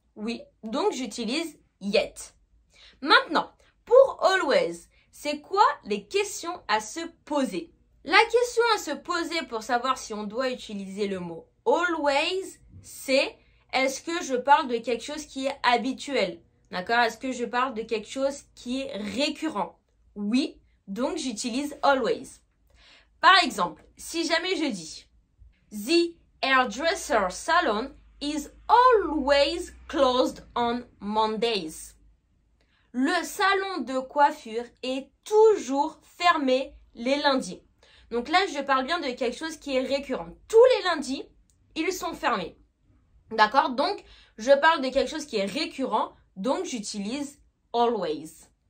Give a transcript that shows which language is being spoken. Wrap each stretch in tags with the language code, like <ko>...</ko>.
<fr>Oui, donc j'utilise yet. Maintenant, pour always, c'est quoi les questions à se poser? La question à se poser pour savoir si on doit utiliser le mot always, c'est est-ce que je parle de quelque chose qui est habituel? D'accord? Est-ce que je parle de quelque chose qui est récurrent? Oui, donc j'utilise always. Par exemple, si jamais je dis</fr> <en>The hairdresser salon is always closed on Mondays.</en> <fr>Le salon de coiffure est toujours fermé les lundis. Donc là, je parle bien de quelque chose qui est récurrent. Tous les lundis, ils sont fermés. D'accord? Donc, je parle de quelque chose qui est récurrent, donc j'utilise always.</fr>